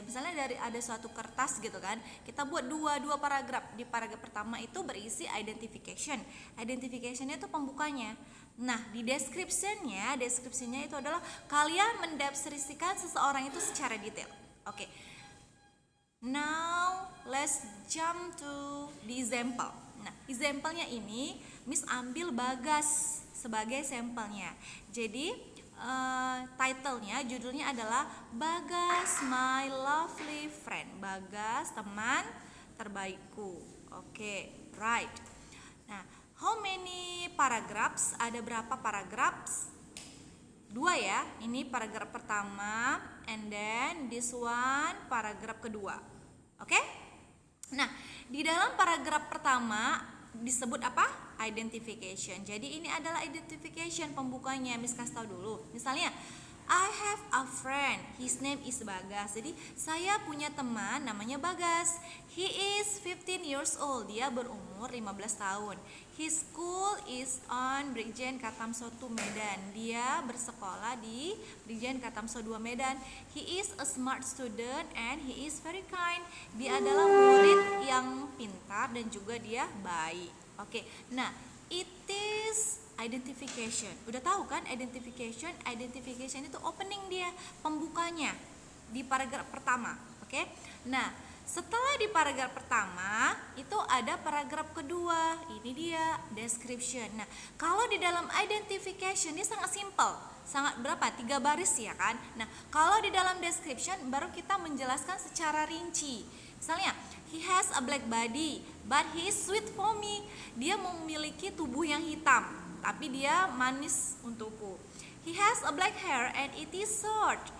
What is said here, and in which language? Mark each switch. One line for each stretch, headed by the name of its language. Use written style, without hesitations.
Indonesian: Misalnya dari ada suatu kertas gitu kan, kita buat dua paragraf. Di paragraf pertama itu berisi identification. Identification-nya itu pembukanya. Nah, di description-nya itu adalah kalian mendeskripsikan seseorang itu secara detail. Oke.
English: Now let's jump to the example.
Indonesian: Nah, example-nya ini Miss ambil Bagas sebagai sampelnya. Jadi title-nya, judulnya adalah Bagas
English: my lovely friend.
Indonesian: Bagas teman terbaikku. Oke, right.
English: Nah, how many paragraphs?
Indonesian: Ada berapa paragraphs? Dua ya. Ini paragraf pertama,
English: and then this one
Indonesian: paragraf kedua. Oke? Nah, di dalam paragraf pertama disebut apa? Identification. Jadi ini adalah identification pembukanya. Miss kasih tahu dulu.
English: Misalnya, I have a friend, his name is Bagas.
Indonesian: Jadi saya punya teman namanya Bagas.
English: He is 15 years old.
Indonesian: Dia berumur 15 tahun.
English: His school is on Brigjen Katamso 2 Medan.
Indonesian: Dia bersekolah di Brigjen Katamso 2 Medan.
English: He is a smart student and he is very kind.
Indonesian: Dia adalah murid yang pintar dan juga dia baik. Oke.
English: Nah, it is identification.
Indonesian: Udah tahu kan identification? Identification itu opening dia, pembukanya di paragraf pertama. Oke. Nah, Setelah di paragraf pertama, itu ada paragraf kedua. Ini dia description. Nah, kalau di dalam identification ini sangat simple. Sangat berapa? 3 baris ya kan? Nah, kalau di dalam description baru kita menjelaskan secara rinci.
English: Misalnya, he has a black body, but he is sweet for me.
Indonesian: Dia memiliki tubuh yang hitam, tapi dia manis untukku.
English: He has a black hair and it is short.